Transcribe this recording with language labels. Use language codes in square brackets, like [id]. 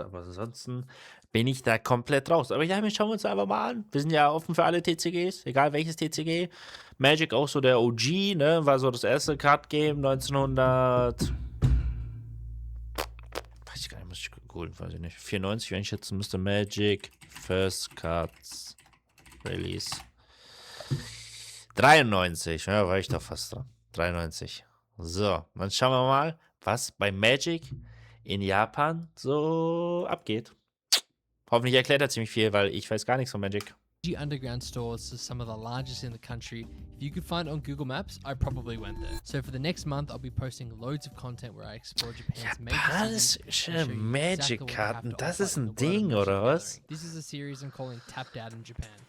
[de] Aber ansonsten bin ich da komplett raus. Aber ja, wir schauen uns einfach mal an. Wir sind ja offen für alle TCGs, egal welches TCG. Magic auch so der OG, ne? War so das erste Card-Game 1900. Weiß ich gar nicht, muss ich googeln, weiß ich nicht. 94, wenn ich schätzen müsste. [en] Magic First Cards Release. [de] 93, ja, war ich doch fast dran. 93. So, dann schauen wir mal, was bei Magic in Japan so abgeht. Hoffentlich erklärt er ziemlich viel, weil ich weiß gar nichts von Magic. [en] Underground stores are some of the largest in the country. If you could find it on Google Maps, I probably went there. So for the next month, I'll be posting loads of content where I explore Japan's major cities. [de] Magic-Karten, das ist ein Ding, oder was? [en] This is a series I'm calling Tapped Out in Japan.